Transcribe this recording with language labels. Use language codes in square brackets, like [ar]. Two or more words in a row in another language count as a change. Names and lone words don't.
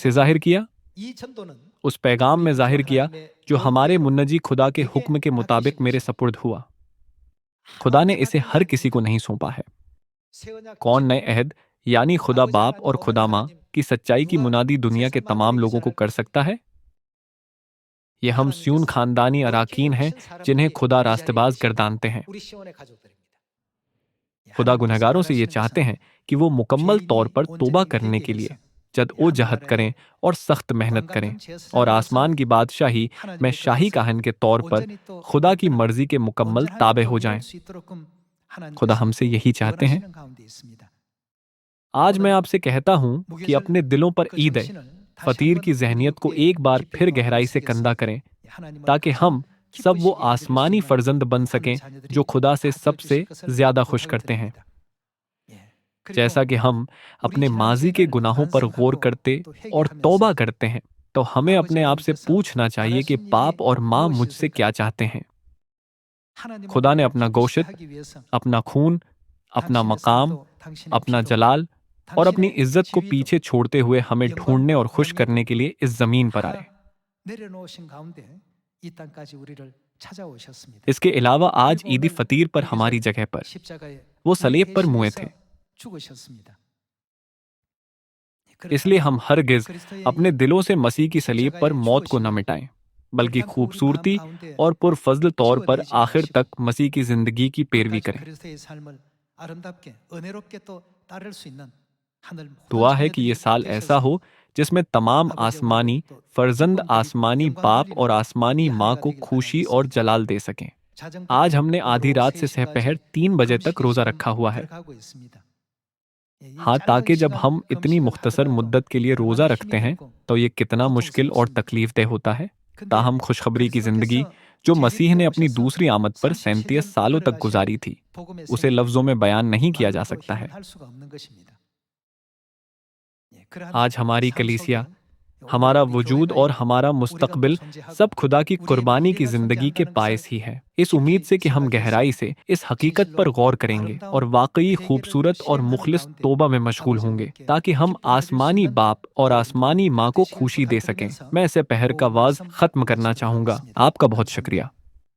[ko] 나타내셨고 [ur] ظاہر کیا? [ko] 이 전도는 [ur] اس پیغام [ko] 우리 [ur] में [ko] 구주 [ur] ظاہر کیا [ko] 하나님의 [ur] جو ہمارے [ko] 명대로 [ur] منجی خدا کے [ko] 내게 [ur] حکم کے مطابق [ko] 맡기신 [ur] मेरे [ko] 것입니다. [ur] سپرد ہوا۔ خدا نے [ko] 아무한테 [ur] इसे [ko] 맡긴 게 [ur] ہر کسی کو [ko] 아닙니다. [ur] نہیں سونپا ہے. [ko] 새 언약 [ur] کون نئے [ko] 지금 [ur] عہد یعنی خدا [ko] 아버지 [ur] बाप [ko] 하나님 [ur] اور خدا [ko] 어머니 [ur] माँ [ko] 하나님 [ur] کی سچائی کی [ko] 누가 [ur] منادی دنیا کے [ko] 세상 [ur] तमाम [ko] 만들기 [ur] لوگوں کو [ko] 전할 [ur] कर [ko] 것이요 [ur] سکتا ہے؟ یہ ہم صیون [ko] 하나님께서 [ur] खानदानी [ko] 그렇게 [ur] اراکین ہیں [ko] 입으신 [ur] जिन्हें [ko] 사람들이 [ur] खुदा [ko] 이 자리에 [ur] रास्तबाज [ko] 계신 [ur] گردانتے ہیں. [ko] 우리 시온의 가족들입니다. [ur] खुदा [ko] 하나님께서 [ur] گنہگاروں سے یہ [ko] 원하시는 [ur] चाहते [ko] 것은 [ur] ہیں کہ وہ مکمل طور [ko] 죄인이 [ur] پر توبہ [ko] 온전히 [ur] करने [ko] 되게 [ur] کے لیے [ko] 해서 [ur] जद [ko] 이 [ur] و جہد [ko] 하늘나라의 [ur] کریں اور سخت محنت کریں, [ko] 왕같은 [ur] और [ko] 제사장으로서 [ur] آسمان کی بادشاہی میں [ko] 하나님의 그 [ur] शाही [ko] 뜻을 [ur] کاہن کے طور پر [ko] 온전히 또 [ur] خدا کی [ko] 만드는 [ur] مرضی کے مکمل [ko] 온전하게 [ur] ताबे [ko] 또 [ur] हो [ko] 이룰 [ur] जाएं। [ko] 수 있도록끔 [ur] खुदा [ko] 하나님께서 [ur] हमसे [ko] 또 [ur] یہی چاہتے ہیں. [ko] 원하시는 가운데 있습니다. [ur] آج میں [ko] 오늘 [ur] آپ سے کہتا ہوں کہ [ko] 무교절 [ur] اپنے دلوں پر [ko] 그 [ur] عید ہے, [ko] 정신을 다시 [ur] फतीर [ko] 한번 [ur] की [ko] 우리 [ur] ذہنیت کو [ko] 굳게 [ur] ایک بار [ko] 깊이 [ur] फिर [ko] 마음에 [ur] گہرائی سے کندہ [ko] 새겨서 [ur] करें, [ko] 하나님을 [ur] ताकि [ko] 가장 [ur] ہم سب وہ [ko] 기쁘시게 해드릴 수 [ur] आसमानी [ko] 있는 [ur] فرزند بن [ko] 하나님의 [ur] सकें [ko] 자녀들이 [ur] جو خدا سے [ko] 다 [ur] सबसे [ko] 되어주실 것을 [ur] زیادہ خوش [ko] 부탁을 [ur] کرتے ہیں. [ko] 드립니다. 예. [ur] जैसा [ko] 그리고 [ur] کہ ہم [ko] 우리 [ur] अपने [ko] 지난 [ur] ماضی کے [ko] 죄를 [ur] گناہوں پر غور [ko] 반성하고 [ur] करते [ko] 또 [ur] اور توبہ [ko] 회개하면서 [ur] کرتے ہیں، تو ہمیں [ko] 아버지 [ur] اپنے آپ سے [ko] 하나님께서 [ur] پوچھنا چاہیے کہ [ko] 원하신 [ur] पाप [ko] 일이 [ur] اور ماں [ko] 무엇이 [ur] مجھ سے کیا [ko] 있을까요? [ur] چاہتے ہیں. [ko] 하나님은 [ur] خدا نے [ko] 우리를 [ur] अपना [ko] 기쁘시게 [ur] गोशत, [ko] 하기 위해서 [ur] اپنا خون، اپنا [ko] 당신의 [ur] मकाम, [ko] 삶도 당신의 [ur] अपना [ko] 피도 [ur] جلال اور اپنی [ko] 당신의 [ur] عزت کو [ko] 지위도 [ur] پیچھے چھوڑتے ہوئے ہمیں ڈھونڈنے [ko] 영광도 [ur] اور خوش [ko] 명예도 [ur] کرنے کے لیے اس زمین پر آئے. [ko] 다 내려놓으신 가운데 이 땅까지 우리를 찾아오셨습니다. [ur] اس کے علاوہ آج [ko] 그리고 [ur] ईदी [ko] 오늘 [ur] فطیر پر [ko] 무교절 [ur] ہماری جگہ پر [ko] 십자가에 [ur] वो [ko] 우리 [ur] صلیب پر موئے [ko] 대신해서 [ur] थे। [ko] 죽으셨습니다. [ur] اس لیے ہم ہرگز [ko] 그리스도의 [ur] अपने [ko] 이 [ur] دلوں سے مسیح کی صلیب پر [ko] 십자가의 [ur] موت کو نہ [ko] 죽으심을 [ur] مٹائیں، بلکہ [ko] 결단코 우리 마음 [ur] खूबसूरती [ko] 가운데 [ur] اور پرفضل طور پر [ko] 지워내지 [ur] आखिर [ko] 마시고 [ur] تک مسیح کی زندگی کی پیروی [ko] 끝까지 [ur] करें। [ko] 그리스도의 삶을 아름답게 은혜롭게 또 따를 수 있는 하늘 모든 [ur] دعا ہے کہ یہ [ko] 자녀들이 [ur] سال ایسا [ko] 되셔서 [ur] ہو جس میں تمام [ko] 아버지 [ur] आसमानी [ko] 어머니 또 [ur] फर्जंद [ko] 기쁨 드리고 [ur] आसमानी [ko] 영광 [ur] बाप [ko] 돌리는 [ur] اور آسمانی [ko] 우리 한 [ur] माँ [ko] 해가 [ur] को [ko] 되길 [ur] خوشی اور [ko] 바라겠습니다. [ur] جلال دے سکیں۔ آج [ko] 자정부터 [ur] ہم نے آدھی [ko] 오후 [ur] رات سے سہ پہر [ko] 3시까지 [ur] 3 بجے تک [ko] 금식에 [ur] रोज़ा [ko] 지금 [ur] رکھا ہوا ہے. [ko] 들어가고 있습니다. 예, 이 [ur] हाँ, [ko] 짧은 [ur] تاکہ جب [ko] 시간 [ur] ہم اتنی [ko] 금식을 [ur] मुख्तसर [ko] 하더라도 [ur] مدت کے لیے روزہ [ko] 얼마나 [ur] रखते [ko] 힘이 [ur] हैं, [ko] 들고 [ur] تو یہ کتنا مشکل اور [ko] 고통스럽습니까? [ur] تکلیف دہ ہوتا ہے. [ko] 근데 [ur] تاہم خوشخبری کی زندگی [ko] 그리스도께서 [ur] جو مسیح نے [ko] 재림되어 [ur] अपनी [ko] 오셔서 [ur] دوسری آمد پر 37 [ko] 37년 [ur] سالوں تک [ko] 걸어가신 [ur] گزاری تھی, [ko] 복음의 [ur] उसे [ko] 생애를 [ur] لفظوں میں بیان نہیں کیا جا [ko] 말로도 [ur] سکتا ہے. [ko] 표현할 수가 없는 것입니다. 예, 그러한 [ur] آج ہماری [ko] 삶 [ur] कलीसिया, [ko] 속에 오늘 [ur] हमारा [ko] 우리 [ur] वजूद [ko] 교회가 [ur] और [ko] 있고 [ur] हमारा [ko] 우리가 또 [ur] मुस्तकबिल [ko] 존재하고 [ur] سب خدا کی [ko] 우리의 [ur] قربانی کی [ko] 미래가 [ur] زندگی کے [ko] 존재한다는 [ur] बायस [ko] 것을 [ur] ہی ہے۔ اس امید [ko] 깊이 [ur] سے کہ ہم [ko] 생각해서 [ur] گہرائی سے اس حقیقت پر [ko] 진실로 [ur] غور کریں گے اور [ko] 아름다운 [ur] वाकई [ko] 회개를 [ur] خوبصورت اور [ko] 실행하는 [ur] मुखलिस [ko] 가운데 [ur] توبہ میں مشغول [ko] 아버지 [ur] होंगे, [ko] 어머니께 [ur] تاکہ ہم [ko] 기쁨 드릴 수 [ur] आसमानी [ko] 있는 [ur] باپ اور [ko] 우리 [ur] आसमानी [ko] 모두가 [ur] ماں کو [ko] 되시길 [ur] خوشی دے سکیں. [ko] 부탁드리면서 [ur] میں اسے پہر کا [ko] 오늘 [ur] वाज [ko] 말씀 [ur] ختم کرنا [ko] 마치도록 [ur] चाहूँगा। [ko] 하겠습니다. [ur] آپ کا بہت [ko] 감사합니다. [ur] शुक्रिया।